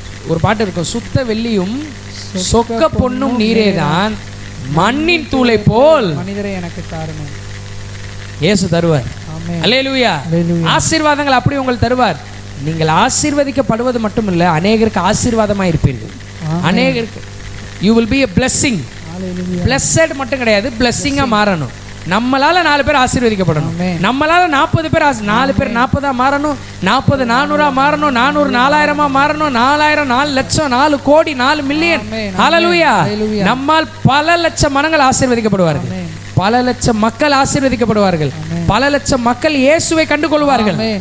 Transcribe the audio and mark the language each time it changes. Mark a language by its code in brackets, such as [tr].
[ta] ஒரு பாட்டு இருக்கும், சுத்த வெள்ளியும் சொக்க பொன்னும் நீரேதான், மண்ணின் தூளை போல் மனிதரை எனக்கு தாருங்க. இயேசு தருவார். அல்லேலூயா. ஆசீர்வாதங்கள் அப்படி உங்களுக்கு தருவார். நீங்கள் ஆசீர்வதிக்கப்படுவது மட்டும் இல்ல, அநேகருக்கு ஆசீர்வாதமாக இருப்பீர்கள். அநேகருக்கு [en] you will be a blessing. [ta] blessed மட்டும் கிடையாது, blessing-ஆ மாறணும். நம்மளால 4 பேர் ஆசீர்வதிக்கப்படணும். நம்மளால 40 பேர் 4 பேர் 40-ஆ மாறணும், 40 400-ஆ மாறணும், 400 4000-ஆ மாறணும், 4000 4 லட்சம் 4 கோடி 4 மில்லியன். ஹல்லேலூயா. நம்மால் பல லட்சம் மனங்கள் ஆசீர்வதிக்கப்படுவார்கள், பல லட்சம் மக்கள் ஆசீர்வதிக்கப்படுவார்கள், பல லட்சம் மக்கள் இயேசுவை கண்டுகொள்வார்கள்.